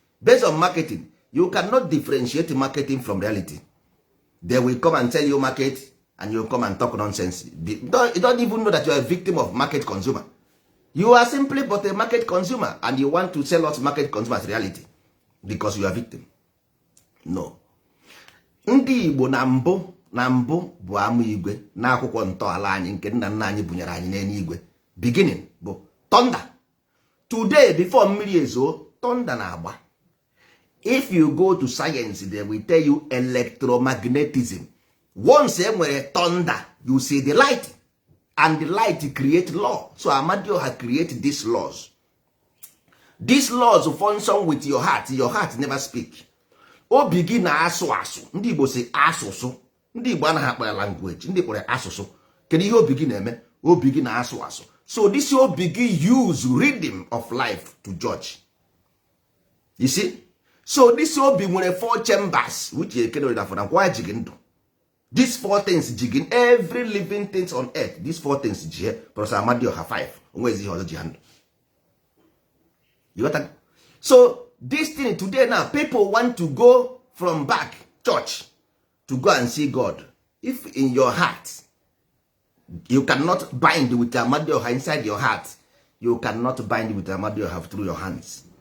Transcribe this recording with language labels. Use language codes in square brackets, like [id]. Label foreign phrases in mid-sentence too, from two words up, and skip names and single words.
[en] Based on marketing, you cannot differentiate marketing from reality. They will come and tell you market, and you come and talk nonsense. Be-, don't, you don't even know that you are a victim of market consumer. You are simply but a market consumer, and you want to sell us market consumer as reality because you are victim. No. [ig] Ndị Igbo na mbụ, na mbụ bụ amụ igwe n'akwụkwọ ntọala anyị nke nna nna anyị bunyere anyị n'eluigwe. [en] Beginning bụ thunder. [ig] Today, before mmiri ezo, thunder na-agba. [en] If you go to science, they will tell you electromagnetism. Once [ig] e nwere [en] thunder, you see the light. And the light create law. So Amadioha create these laws. These laws function with your heart. Your heart never speak. [ig] Obi gị na-asụ asụ. Ndị Igbo sị asụsụ. Ndị Igbo anaghị akpọ ya language. Ndị kpọrọ ya asụsụ. Kedu ihe obi gị na-eme? Obi gị na-asụ asụ. [en] So this [ig] obi gị [en] use rhythm of life to judge. You see? So this obi nwere four chambers, which Eke Orie Afọ na Nkwọ [ig] ji gị ndụ. [en] These four things [ig] ji gị, [en] every living things on earth, these four things [ig] ji ya, [en] plus Amadioha five. [ig] Onwezi ihe ọzọ ji ha ndụ. [en] You got that? So this thing today now, people want to go from back church to go and see God. If in your heart, you cannot bind with Amadioha inside your heart, you cannot bind with Amadioha through your hands.